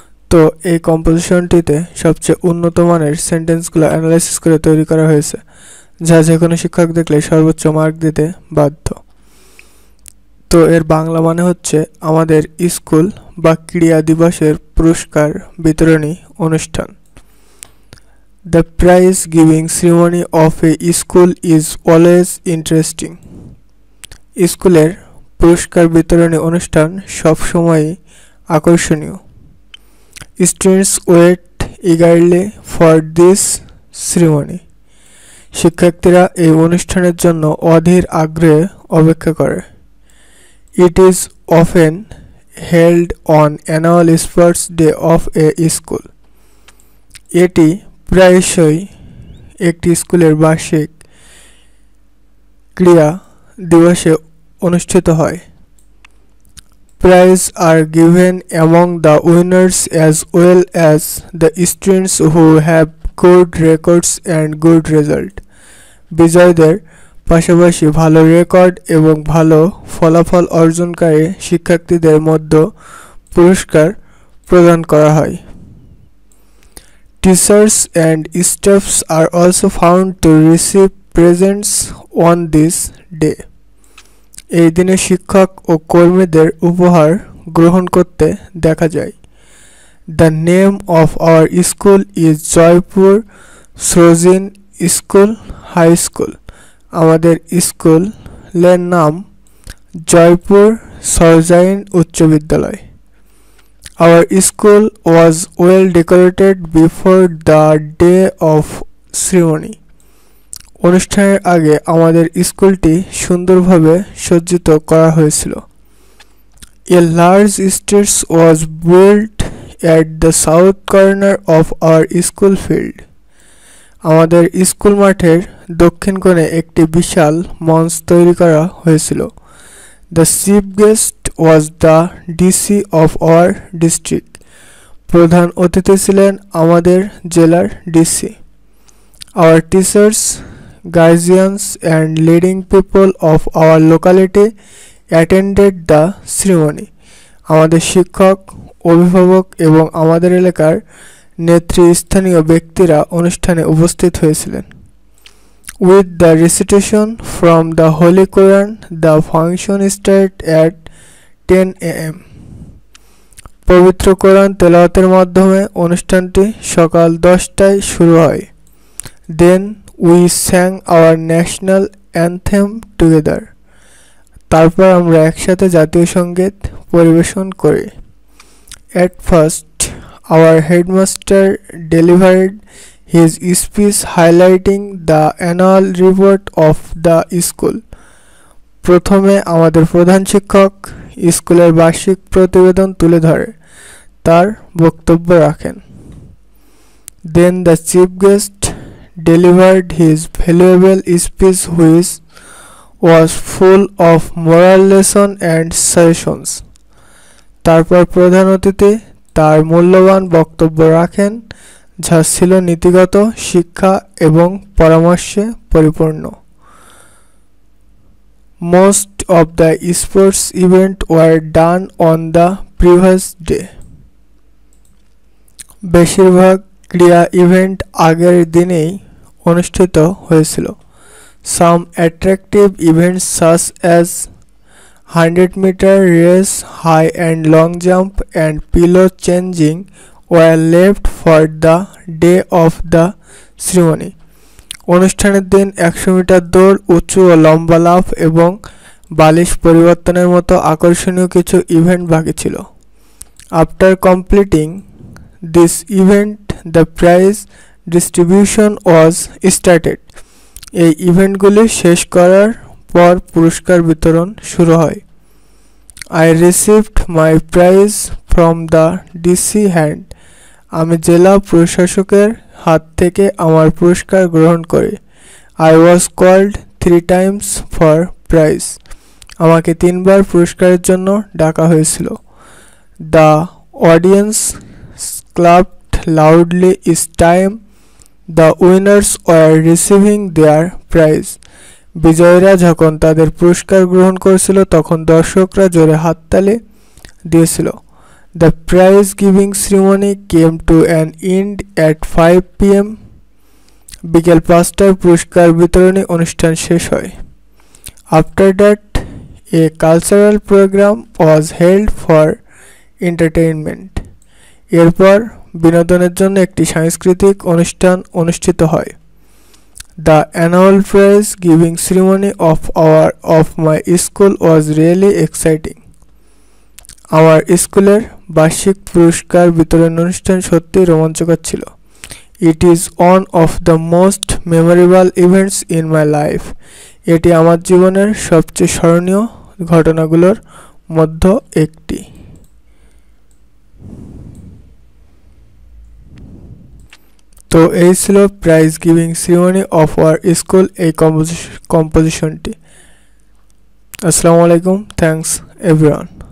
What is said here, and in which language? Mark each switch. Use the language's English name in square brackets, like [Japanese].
[Bangla] তো এই কম্পোজিশনটিতে সবচেয়ে উন্নত মানের সেন্টেন্সগুলো অ্যানালাইসিস করে তৈরি করা হয়েছে, যা যে কোনো শিক্ষক দেখলে সর্বোচ্চ মার্ক দিতে বাধ্য। তো এর বাংলা মানে হচ্ছে আমাদের স্কুল বা ক্রীড়া দিবসের পুরস্কার বিতরণী অনুষ্ঠান। [English] The prize giving ceremony of a school is always interesting. [Bangla] স্কুলের পুরস্কার বিতরণী অনুষ্ঠান সবসময়ই আকর্ষণীয়। [English] Students wait eagerly for this ceremony. [Bangla] শিক্ষার্থীরা এই অনুষ্ঠানের জন্য অধীর আগ্রহে অপেক্ষা করে। [English] It is often held on annual sports day of a school. [Bangla] এটি প্রায়শই একটি স্কুলের বার্ষিক ক্রীড়া দিবসে অনুষ্ঠিত হয়। [English] Prizes are given among the winners as well as the students who have good records and good result. [Bangla] বিজয়ীদের পাশাপাশি ভালো রেকর্ড এবং ভালো ফলাফল অর্জনকারী শিক্ষার্থীদের মধ্যে পুরস্কার প্রদান করা হয়। [English] Teachers and staffs are also found to receive presents on this day. [Bangla] এই দিনে শিক্ষক ও কর্মীদের উপহার গ্রহণ করতে দেখা যায়। [English] The name of our school is Jaipur Sarojini school high school. [Bangla] আমাদের স্কুলের নাম জয়পুর সরোজিন উচ্চ বিদ্যালয়। [English] Our school was well decorated before the day of ceremony. [Bangla] অনুষ্ঠানের আগে আমাদের স্কুলটি সুন্দরভাবে সজ্জিত করা হয়েছিল। [English] A large stage was built at the south corner of our school field. [Bangla] আমাদের স্কুল মাঠের দক্ষিণ কোণে একটি বিশাল মঞ্চ তৈরি করা হয়েছিল। [English] The chief guest was the DC of our district. [Bangla] প্রধান অতিথি ছিলেন আমাদের জেলার DC. [English] Our teachers, guardians and leading people of our locality attended the ceremony. [Bangla] আমাদের শিক্ষক, অভিভাবক এবং আমাদের এলাকার নেতৃস্থানীয় ব্যক্তিরা অনুষ্ঠানে উপস্থিত হয়েছিলেন। [English] With the recitation from the Holy Quran, the function started at 10 a.m. [Bangla] পবিত্র কোরআন তেলাওয়াতের মাধ্যমে অনুষ্ঠানটি সকাল 10টায় শুরু হয়। [English] Then we sang our national anthem together. [Bangla] তারপর আমরা একসাথে জাতীয় সঙ্গীত পরিবেশন করি। [English] At first, our headmaster delivered his speech highlighting the annual report of the school. [Bangla] প্রথমে আমাদের প্রধান শিক্ষক স্কুলের বার্ষিক প্রতিবেদন তুলে ধরে তার বক্তব্য রাখেন। [English] Then the chief guest delivered his valuable speech which was full of moral lesson and suggestions. [Bangla] তারপর প্রধান অতিথি তার মূল্যবান বক্তব্য রাখেন, যা ছিল নীতিগত শিক্ষা এবং পরামর্শে পরিপূর্ণ। [English] Most of the sports events were done on the previous day. [Bangla] বেশিরভাগ ক্রীড়া ইভেন্ট আগের দিনেই অনুষ্ঠিত হয়েছিল। [English] Some attractive events such as 100-meter race, high and long jump and pillow changing were left for the day of the ceremony. [Bangla] অনুষ্ঠানের দিন 100 metre দৌড়, উঁচু ও লম্বা লাফ এবং বালিশ পরিবর্তনের মতো আকর্ষণীয় কিছু ইভেন্ট বাকি ছিল। [English] After completing this event, the prize distribution was started. [Bangla] এই ইভেন্টগুলি শেষ করার পর পুরস্কার বিতরণ শুরু হয়। [English] I received my prize from the DC hand. [Bangla] আমি জেলা প্রশাসকের হাত থেকে আমার পুরস্কার গ্রহণ করি। [English] I was called 3 times for prize. [Bangla] আমাকে 3বার পুরস্কারের জন্য ডাকা হয়েছিল। [English] The audience clapped loudly each time the winners were receiving their prize. [Bangla] বিজয়ীরা যখন তাদের পুরস্কার গ্রহণ করছিল তখন দর্শকরা জোরে হাততালি দিয়েছিল। [English] The prize giving ceremony came to an end at 5 p.m. [Bangla] বিকেল 5টায় পুরস্কার বিতরণী অনুষ্ঠান শেষ হয়। [English] After that, a cultural program was held for entertainment. [Bangla] এরপর বিনোদনের জন্য একটি সাংস্কৃতিক অনুষ্ঠান অনুষ্ঠিত হয়। [English] The annual prize giving ceremony of my school was really exciting. [Bangla] আমার স্কুলের বার্ষিক পুরস্কার বিতরণ অনুষ্ঠান সত্যিই রোমাঞ্চকর ছিল। [English] It is one of the most memorable events in my life. [Bangla] এটি আমার জীবনের সবচেয়ে স্মরণীয় ঘটনাগুলোর মধ্যে একটি। তো এই ছিল prize giving ceremony of our school এই কম্পোজিশনটি। আসসালামু আলাইকুম, [English] Thanks everyone.